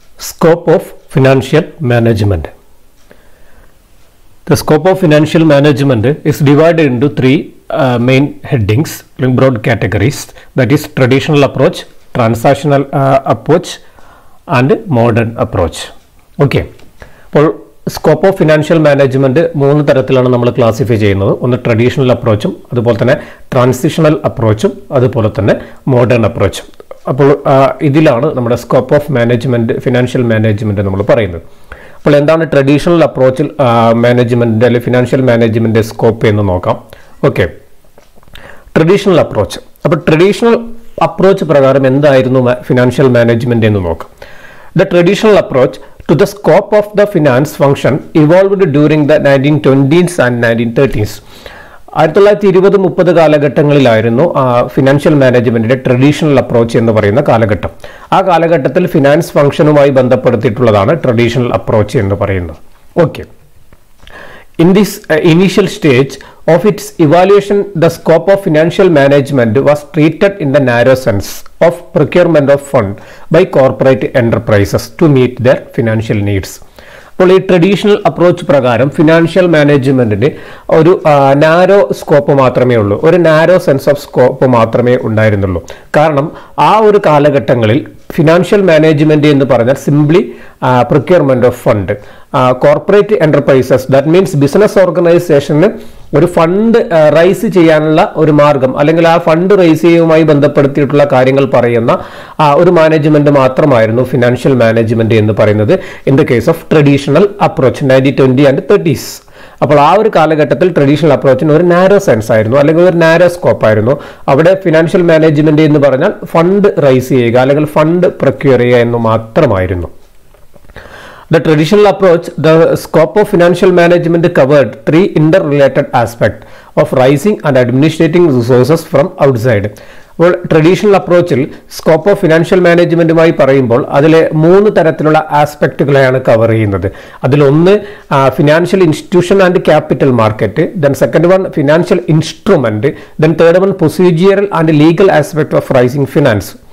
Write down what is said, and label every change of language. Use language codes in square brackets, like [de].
[en] Scope of financial management. The scope of financial management is divided into three main headings, broad categories, that is traditional approach, transactional approach and modern approach. Okay. [ml] അപ്പോൾ scope of financial management മൂന്ന് തരത്തിലാണ് നമ്മൾ classify ചെയ്യുന്നത്. ഒന്ന് traditional അപ്രോച്ചും, അതുപോലെ തന്നെ transitional അപ്രോച്ചും, അതുപോലെ തന്നെ മോഡേൺ അപ്രോച്ചും. അപ്പോൾ ഇതിലാണ് നമ്മുടെ scope of management, financial management നമ്മൾ പറയുന്നത്. അപ്പോൾ എന്താണ് ട്രഡീഷണൽ അപ്രോച്ചിൽ മാനേജ്മെന്റിന്റെ അല്ലെങ്കിൽ ഫിനാൻഷ്യൽ മാനേജ്മെന്റ് സ്കോപ്പ് എന്ന് നോക്കാം. Okay, traditional approach. അപ്പോൾ ട്രഡീഷണൽ അപ്രോച്ച് പ്രകാരം എന്തായിരുന്നു ഫിനാൻഷ്യൽ മാനേജ്മെന്റ് എന്ന് നോക്കാം. [en] The traditional approach to the scope of the finance function evolved during the 1920s and 1930s. [ml] 1920-30 കാലഘട്ടങ്ങളിലായിരുന്നു financial മാനേജ്മെന്റിന്റെ ട്രഡീഷണൽ അപ്രോച്ച് എന്ന് പറയുന്ന കാലഘട്ടം. ആ കാലഘട്ടത്തിൽ ഫിനാൻസ് ഫംഗ്ഷനുമായി ബന്ധപ്പെടുത്തിയിട്ടുള്ളതാണ് ട്രഡീഷണൽ അപ്രോച്ച് എന്ന് പറയുന്നത്. [en] Okay, in this initial stage of its evaluation, the scope of financial management was treated in the narrow sense of procurement of fund by corporate enterprises to meet their financial needs. [ml] അപ്പോൾ ഈ traditional approach പ്രകാരം financial മാനേജ്മെന്റിന് ഒരു narrow scope മാത്രമേ ഉള്ളൂ, ഒരു narrow sense of scope മാത്രമേ ഉണ്ടായിരുന്നുള്ളൂ. കാരണം ആ ഒരു കാലഘട്ടങ്ങളിൽ ഫിനാൻഷ്യൽ മാനേജ്മെന്റ് എന്ന് പറഞ്ഞാൽ simply procurement of fund. Corporate enterprises, that means business ഓർഗനൈസേഷന് ഒരു ഫണ്ട് റൈസ് ചെയ്യാനുള്ള ഒരു മാർഗം, അല്ലെങ്കിൽ ആ ഫണ്ട് റൈസ് ചെയ്യുമായി ബന്ധപ്പെടുത്തിയിട്ടുള്ള കാര്യങ്ങൾ പറയുന്ന ഒരു മാനേജ്മെന്റ് മാത്രമായിരുന്നു ഫിനാൻഷ്യൽ മാനേജ്മെന്റ് എന്ന് പറയുന്നത് [en] In the case of traditional approach 1920 and 30s. [ml] അപ്പോൾ ആ ഒരു കാലഘട്ടത്തിൽ ട്രഡീഷണൽ അപ്രോച്ചിന് ഒരു നാരോ സെൻസ് ആയിരുന്നു, അല്ലെങ്കിൽ ഒരു നാരോ സ്കോപ്പ് ആയിരുന്നു. അവിടെ ഫിനാൻഷ്യൽ മാനേജ്മെന്റ് എന്ന് പറഞ്ഞാൽ ഫണ്ട് റൈസ് ചെയ്യുക അല്ലെങ്കിൽ ഫണ്ട് പ്രൊക്യൂർ ചെയ്യുക എന്ന് മാത്രമായിരുന്നു. [en] The traditional approach, the scope of financial management covered three interrelated aspects of raising and administrating resources from outside. [ml] അപ്പോൾ ട്രഡീഷണൽ അപ്രോച്ചിൽ സ്കോപ്പ് ഓഫ് ഫിനാൻഷ്യൽ മാനേജ്മെന്റുമായി പറയുമ്പോൾ അതിലെ മൂന്ന് തരത്തിലുള്ള ആസ്പെക്റ്റുകളെയാണ് കവർ ചെയ്യുന്നത്. അതിലൊന്ന് [en] Financial institution and capital market, then second one financial instrument, then third one procedural and legal aspect of raising finance.